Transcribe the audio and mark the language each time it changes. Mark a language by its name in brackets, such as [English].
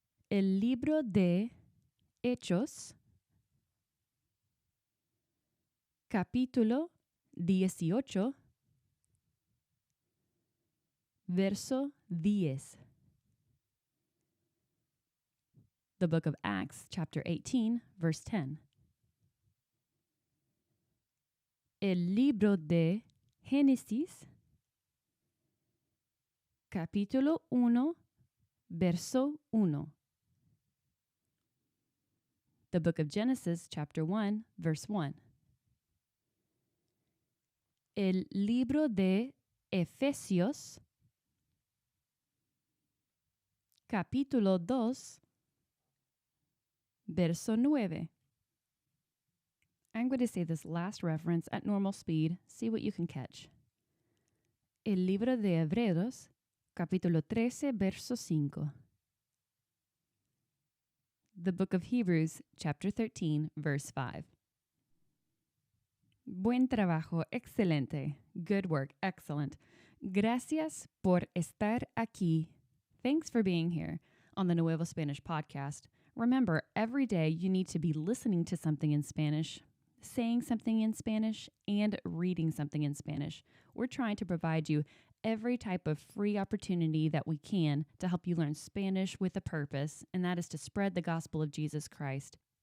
[Spanish] El libro de Hechos, capítulo 18, verso 10. [English] The book of Acts, chapter 18, verse 10. [Spanish] El libro de Génesis, capítulo 1, verso 1. [English] The book of Genesis, chapter 1, verse 1. [Spanish] El libro de Efesios, capítulo 2, verso 9. [English] I'm going to say this last reference at normal speed. See what you can catch. [Spanish] El libro de Hebreos, capítulo 13, verso 5. [English] The book of Hebrews, chapter 13, verse 5. [Spanish] Buen trabajo, excelente. [English] Good work, excellent. [Spanish] Gracias por estar aquí. [English] Thanks for being here on the Nuevo Spanish podcast. Remember, every day you need to be listening to something in Spanish, saying something in Spanish, and reading something in Spanish. We're trying to provide you every type of free opportunity that we can to help you learn Spanish with a purpose, and that is to spread the gospel of Jesus Christ.